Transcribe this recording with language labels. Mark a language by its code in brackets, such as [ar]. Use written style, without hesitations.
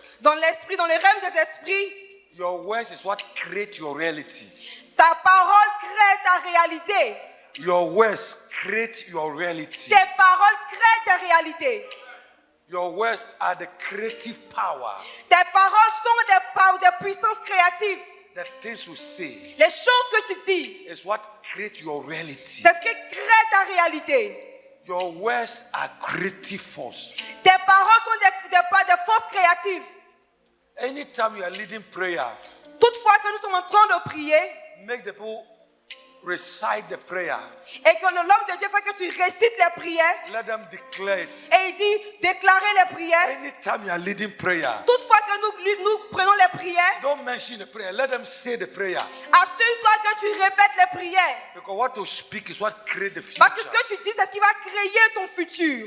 [fr] Dans l'esprit, dans les realms des esprits, [en] your words is what create your reality. [fr] ta parole crée ta réalité. [en] Your words create your reality. [fr] Tes paroles créent ta réalité. [en] Your words are the creative power. [fr] Tes paroles sont des puissances créatives. [en] The things you say [fr] Les choses que tu dis, [en] is what create your reality. [fr] c'est ce qui crée ta réalité. [en] Your words are creative force. [fr] Tes paroles sont des forces créatives. [en] Anytime you are leading prayer, [fr] Toutefois que nous sommes en train de prier [en] make the people recite the prayer. [fr] et que l'homme de Dieu fait que tu récites les prières [en] Let them declare it. [fr] et il dit déclarer les prières. [en] Anytime you are leading prayer, [fr] Toutefois que nous prenons les prières, [en] don't mention the prayer. Let them say the prayer. [fr] assure-toi que tu répètes les prières. [en] Because what you speak is what create the future. [fr] Parce que ce que tu dis, c'est ce qui va créer ton futur.